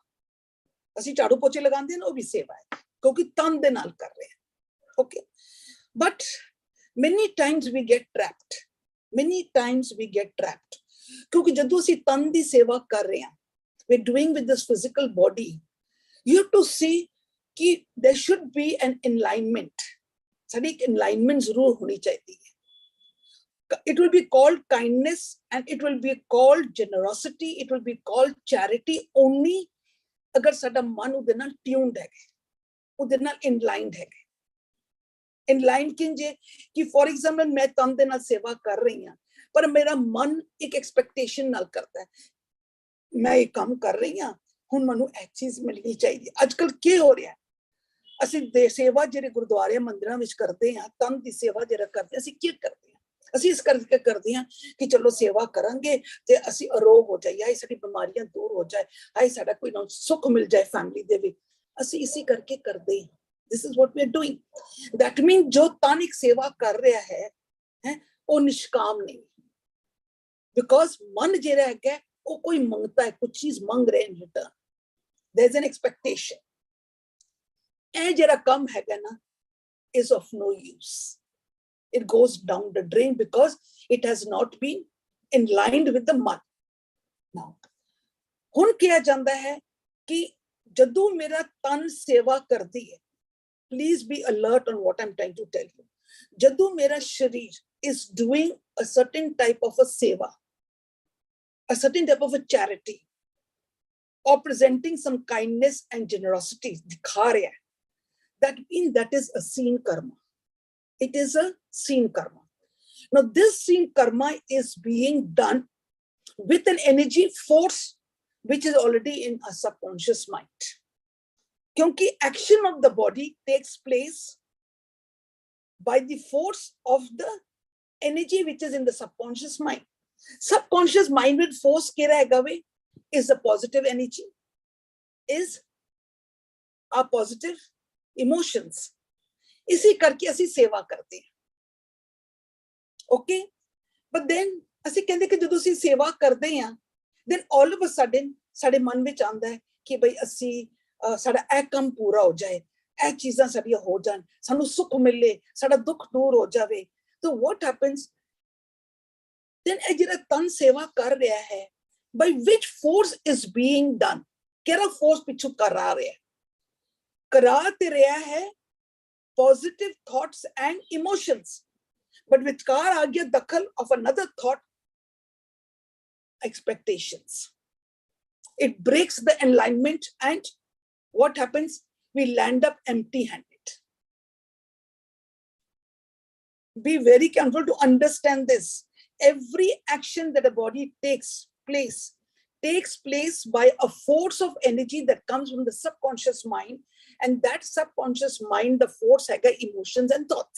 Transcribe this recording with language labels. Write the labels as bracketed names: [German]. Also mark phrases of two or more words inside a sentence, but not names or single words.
[Punjabi] ਅਸੀਂ ਝਾੜੂ ਪੋਚੇ ਲਗਾਉਂਦੇ ਹਾਂ, ਉਹ ਵੀ ਸੇਵਾ ਹੈ, ਕਿਉਂਕਿ ਤਨ ਦੇ ਨਾਲ ਕਰ ਰਹੇ ਹਾਂ। [English] Okay, but many times we get trapped, many times we get trapped, [Punjabi] ਕਿਉਂਕਿ ਜਦੋਂ ਅਸੀਂ ਤਨ ਦੀ ਸੇਵਾ ਕਰ ਰਹੇ ਹਾਂ, [English] we're doing with this physical body, you have to see कि there should be an alignment, [Punjabi] साड़ी alignment ਜ਼ਰੂਰ ਹੋਣੀ ਚਾਹੀਦੀ। [English] It will be called kindness and it will be called generosity, it will be called charity only [Punjabi] ਅਗਰ ਸਾਡਾ ਮਨ ਉਹਦੇ ਨਾਲ tuned ਹੈ, ਉਹਦੇ ਨਾਲ aligned ਹੈ। aligned किंजे कि [English] for example [Punjabi] ਮੈਂ ਤਨ ਦੇ ਨਾਲ ਸੇਵਾ ਕਰ ਰਹੀ ਹਾਂ, ਪਰ ਮੇਰਾ ਮਨ ਇੱਕ expectation ਨਾਲ ਕਰਦਾ ਹੈ, ਮੈਂ ਇਹ ਕੰਮ ਕਰ ਰਹੀ ਹਾਂ, ਹੁਣ ਮੈਨੂੰ ਇੱਕ ਚੀਜ਼ ਮਿਲਣੀ ਚਾਹੀਦੀ। ਅੱਜਕੱਲ੍ਹ ਕੀ ਹੋ ਰਿਹਾ ਹੈ, ਅਸੀਂ ਦੇ ਸੇਵਾ ਜਿਹੜੇ ਗੁਰਦੁਆਰੇ ਮੰਦਿਰਾਂ ਵਿੱਚ ਕਰਦੇ ਹਾਂ, ਤਨ ਦੀ ਸੇਵਾ ਜਿਹੜਾ ਕਰਦੇ ਅਸੀਂ ਕੀ ਕਰਦੇ ਹਾਂ, ਅਸੀਂ ਇਸ ਕਰਕੇ ਕਰਦੇ ਹਾਂ ਕਿ ਚਲੋ ਸੇਵਾ ਕਰਾਂਗੇ ਤੇ ਅਸੀਂ ਅਰੋਗ ਹੋ ਜਾਈਏ, ਸਾਡੀ ਬਿਮਾਰੀਆਂ ਦੂਰ ਹੋ ਜਾਏ, ਹਾਏ ਸਾਡਾ ਕੋਈ ਨਾ ਸੁੱਖ ਮਿਲ ਜਾਏ ਫੈਮਿਲੀ ਦੇ ਵਿੱਚ, ਅਸੀਂ ਇਸੇ ਕਰਕੇ ਕਰਦੇ ਹਾਂ। [English] this is what we are doing, that means [Punjabi] ਜੋ ਤਨ ਇੱਕ ਸੇਵਾ ਕਰ ਰਿਹਾ ਹੈ ਉਹ ਨਿਸ਼ਕਾਮ ਨਹੀਂ, because ਮਨ ਜਿਹੜਾ ਹੈਗਾ ਉਹ ਕੋਈ ਮੰਗਤਾ ਹੈ, ਕੁਝ ਚੀਜ਼ ਮੰਗ ਰਿਹਾ [English] in return, there is an expectation। [Punjabi] ਇਹ ਜਿਹੜਾ ਕੰਮ ਹੈਗਾ ਨਾ [English] is of no use, it goes down the drain because it has not been aligned with the मन। [Punjabi] now ਹੁਣ ਕਿਹਾ ਜਾਂਦਾ ਹੈ ਕਿ ਜਦੋਂ ਮੇਰਾ ਤਨ ਸੇਵਾ ਕਰਦੀ ਹੈ, [English] please be alert on what I'm trying to tell you, [Punjabi] ਜਦੋਂ ਮੇਰਾ ਸ਼ਰੀਰ [English] is doing a certain type of a seva, a certain type of a charity, or presenting some kindness and generosity [Punjabi] ਦਿਖਾ ਰਿਹਾ, [English] that means that is a seen karma, it is a seen karma। now this seen karma is being done with an energy force which is already in a subconscious mind, kyunki action of the body takes place by the force of the energy which is in the subconscious mind। subconscious mind with force ke rahega we is a positive energy, is a positive emotions, [Punjabi] ਇਸੇ ਕਰਕੇ ਅਸੀਂ ਸੇਵਾ ਕਰਦੇ ਹਾਂ। ਓਕੇ, [English] but then [Punjabi] ਅਸੀਂ ਕਹਿੰਦੇ ਕਿ ਜਦੋਂ ਅਸੀਂ ਸੇਵਾ ਕਰਦੇ ਹਾਂ, [English] then all of a sudden [Punjabi] ਸਾਡੇ ਮਨ ਵਿੱਚ ਆਉਂਦਾ ਹੈ ਕਿ ਭਈ ਅਸੀਂ ਸਾਡਾ ਇਹ ਕੰਮ ਪੂਰਾ ਹੋ ਜਾਏ, ਇਹ ਚੀਜ਼ਾਂ ਸਾਡੀਆਂ ਹੋ ਜਾਣ, ਸਾਨੂੰ ਸੁੱਖ ਮਿਲੇ, ਸਾਡਾ ਦੁੱਖ ਦੂਰ ਹੋ ਜਾਵੇ। [English] so what happens then, [Punjabi] ਇਹ ਜਿਹੜਾ ਤਨ ਸੇਵਾ ਕਰ ਰਿਹਾ ਹੈ, [English] by which force is being done, [Punjabi] ਕਿਹੜਾ ਫੋਰਸ ਪਿੱਛੋਂ ਕਰਾ ਰਿਹਾ ਹੈ, ਕਰਾ ਤੇ ਰਿਹਾ ਹੈ [English] positive thoughts and emotions, but [Punjabi] ਵਿਚਕਾਰ ਆ ਗਿਆ ਦਖਲ [English] of another thought, expectations, it breaks the alignment and what happens, we land up empty handed। be very careful to understand this, every action that a body takes place by a force of energy that comes from the subconscious mind, and that subconscious mind, the force हैगा emotions and thoughts।